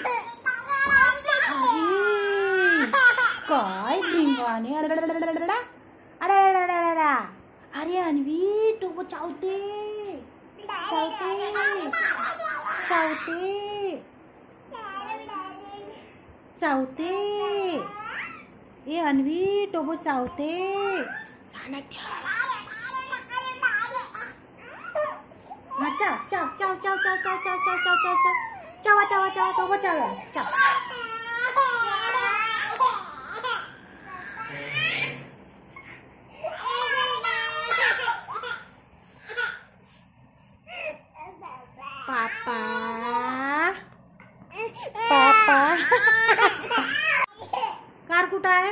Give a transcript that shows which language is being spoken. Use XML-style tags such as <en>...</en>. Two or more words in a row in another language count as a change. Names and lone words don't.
<mr>काय भिंगाने अरे अन्वित टोपो चावते चावते चावते चावते। ए अन्वित टोपो चावते। चाव चाव चाव चाव चाव चाव चाव चाव चाव चाव चाव चाव चाव टोपो चाव चाव। पापा पापा कार कुठं आहे?</mr>